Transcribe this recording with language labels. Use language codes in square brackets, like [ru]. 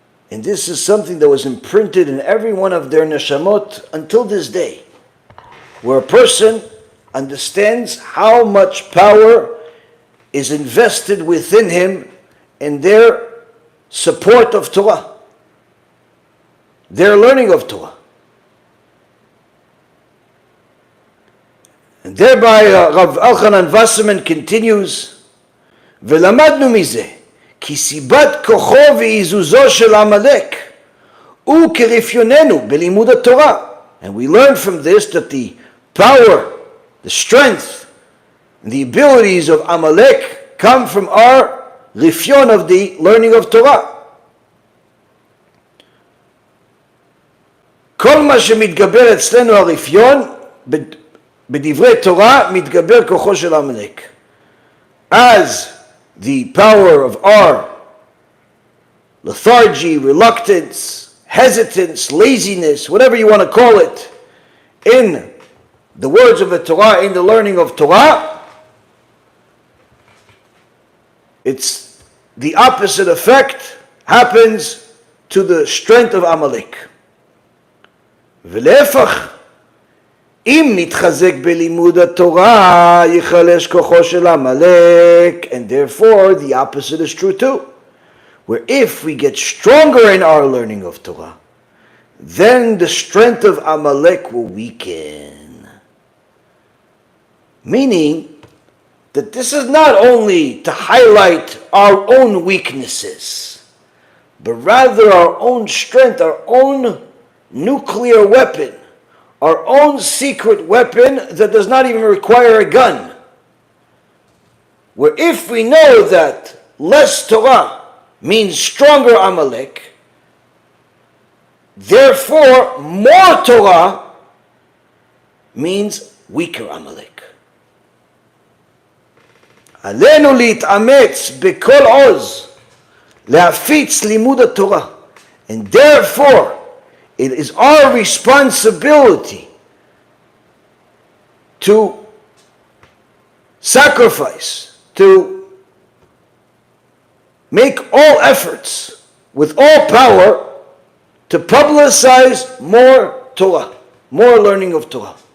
[en] And this is something that was imprinted in every one of their neshamot until this day, where a person understands how much power is invested within him in their support of Torah, their learning of Torah. And Thereby Rav Elchanan Wasserman continues, [he] ולמדנו מזה, כי סיבת כוחו ועיזוזו של עמלק הוא כרפיוננו בלימוד התורה. [en] And we learn from this that the power, the strength, and the abilities of Amalek come from our rifyon of the learning of Torah. [he] כל מה שמתגבר אצלנו הרפיון בדברי תורה מתגבר כוחו של עמלק. [en] As the power of our lethargy, reluctance, hesitance, laziness, whatever you want to call it, in the words of the Torah, in the learning of Torah, it's the opposite effect happens to the strength of Amalek. [he] ולהפך, אם נתחזק בלימוד התורה, ייחלש כוחו של עמלק, [en] and therefore the opposite is true too. Where if we get stronger in our learning of Torah, then the strength of Amalek will weaken. Meaning that this is not only to highlight our own weaknesses, but rather our own strength, our own nuclear weapon, our own secret weapon that does not even require a gun. Where if we know that less Torah means stronger Amalek, therefore more Torah means weaker Amalek. [he] עלינו להתאמץ בכל עוז להפיץ לימוד התורה. [en] And therefore it is our responsibility to sacrifice, to make all efforts with all power to publicize more Torah, more learning of Torah.